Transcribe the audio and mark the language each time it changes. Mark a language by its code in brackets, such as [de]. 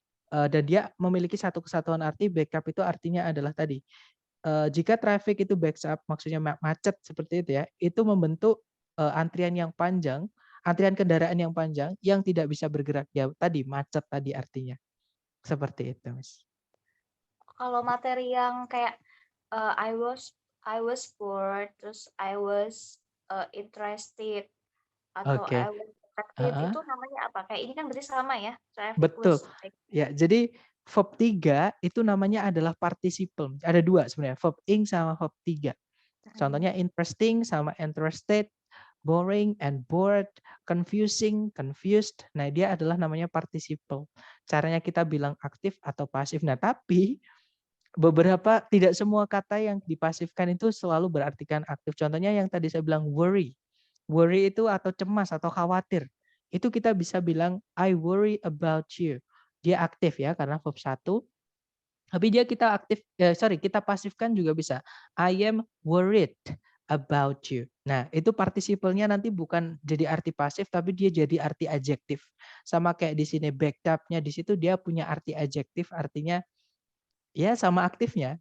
[id] Dan dia memiliki satu kesatuan arti. Backup itu artinya adalah tadi. Jika traffic itu [en] backs up, [id] maksudnya macet seperti itu ya, itu membentuk antrian yang panjang, antrian kendaraan yang panjang yang tidak bisa bergerak. Ya tadi macet tadi artinya. Seperti itu, Miss. Kalau materi yang kayak [en] I was bored, [id] terus [en] I was interested [id] atau [en] I [id] Oke. [en] was affected Heeh. [id] itu namanya apa? Kayak ini kan berarti sama ya, traffic Betul. [en] was like. [id] Ya, jadi verb 3 itu namanya adalah participle. Ada dua sebenarnya, verb ing sama verb 3. Contohnya interesting sama interested, [en] boring and bored, confusing, confused. [id] Nah, dia adalah namanya participle. Caranya kita bilang aktif atau pasif. Nah, tapi beberapa tidak semua kata yang dipasifkan itu selalu berartikan aktif. Contohnya yang tadi saya bilang worry. Worry itu atau cemas atau khawatir. Itu kita bisa bilang [en] I worry about you. [id] Dia aktif ya karena verb 1. Tapi dia kita aktif, kita pasifkan juga bisa. [en] I am worried about you. [id] Nah, itu partisipalnya nanti bukan jadi arti pasif, tapi dia jadi arti adjektif. Sama kayak di sini [en] backed up- [id] nya di situ dia punya arti adjektif, artinya ya sama aktifnya.